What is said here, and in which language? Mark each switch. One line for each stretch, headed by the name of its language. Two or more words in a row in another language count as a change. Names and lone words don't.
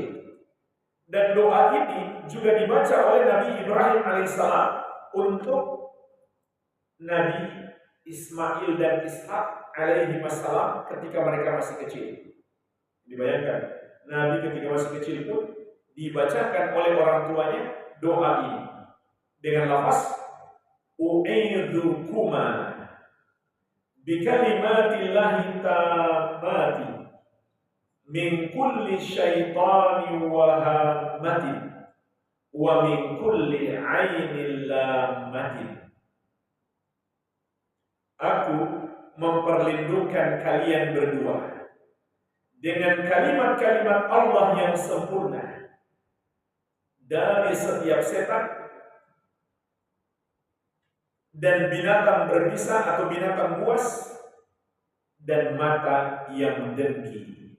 Indonesian: Dan doa ini juga dibaca oleh Nabi Ibrahim alaihissalam untuk Nabi Ismail dan Ishak
Arabic: عليه والسلام
Indonesian: ketika mereka masih kecil. Dibayangkan, Nabi ketika masih kecil pun dibacakan oleh orang tuanya doa ini dengan lafaz
Arabic: أعيذكما بكلمات الله التامة من كل شيطان وهامة ومن كل عين لامة.
Indonesian: Aku memperlindungkan kalian berdua dengan kalimat-kalimat Allah yang sempurna dari setiap setan dan binatang berbisa atau binatang buas dan mata yang mendengki.